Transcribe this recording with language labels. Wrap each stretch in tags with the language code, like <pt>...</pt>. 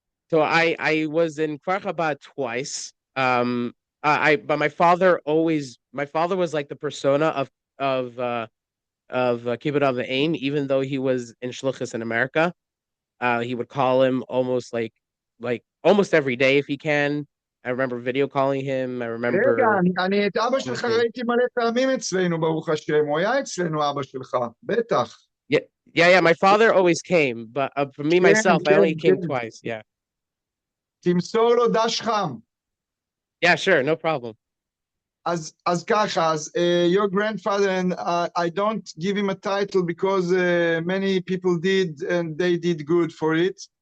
<en>So I was in Kfar Chabad twice. But my father was like the persona of Chabad of the Aim, even though he was in Shluchus in America. He would call him almost like almost every day if he can. I remember video calling him. I remember.</en> <he>רגע, אני את אבא שלך ראיתי מלא פעמים אצלנו, ברוך השם. הוא היה אצלנו, אבא שלך. בטח.</he> <en>Yeah. My father always came, but for me, myself, I only came twice. Yeah.</en> <he>תמסור לו דש חם.</he> <en>Yeah, sure. No problem.</en> <he>אז ככה,</he> <en>your grandfather, and I don't give him a title because many people did, and they did good for it.</en>